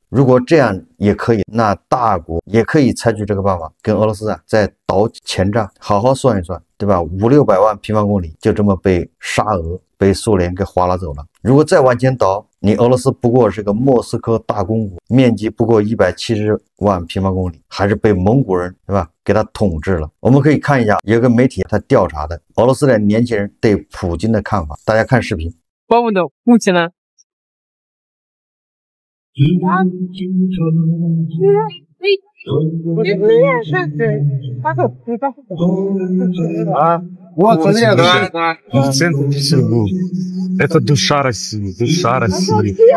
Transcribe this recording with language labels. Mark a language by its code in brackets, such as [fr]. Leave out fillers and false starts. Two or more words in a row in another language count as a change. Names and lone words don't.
[zh] 如果这样也可以，那大国也可以采取这个办法，跟俄罗斯再倒前账，好好算一算，对吧？500-600万平方公里就这么被沙俄、被苏联给划拉走了。如果再往前倒，你俄罗斯不过是个莫斯科大公国，面积不过170万平方公里，还是被蒙古人，对吧，给他统治了。我们可以看一下，有个媒体他调查的俄罗斯的年轻人对普京的看法，大家看视频。 [ru] По поводу Путина. Вот, смотри, в центре Петербурга. Это душа России, душа России.